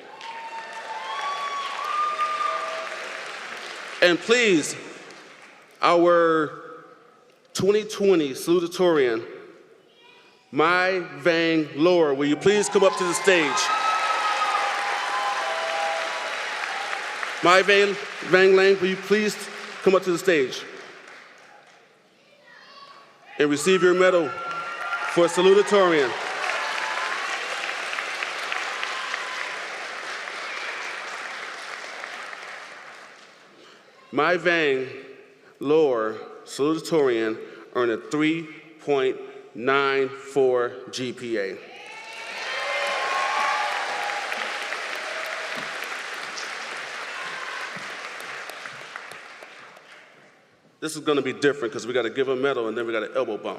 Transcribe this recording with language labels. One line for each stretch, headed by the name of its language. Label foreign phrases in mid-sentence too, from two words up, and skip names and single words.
English: And please, our 2020 salutatorian, Mai Vang Lower, will you please come up to the stage? Mai Vang Lang, will you please come up to the stage and receive your medal for salutatorian. Mai Vang Lower salutatorian earned a 3.94 GPA. This is going to be different because we got to give a medal and then we got an elbow bump.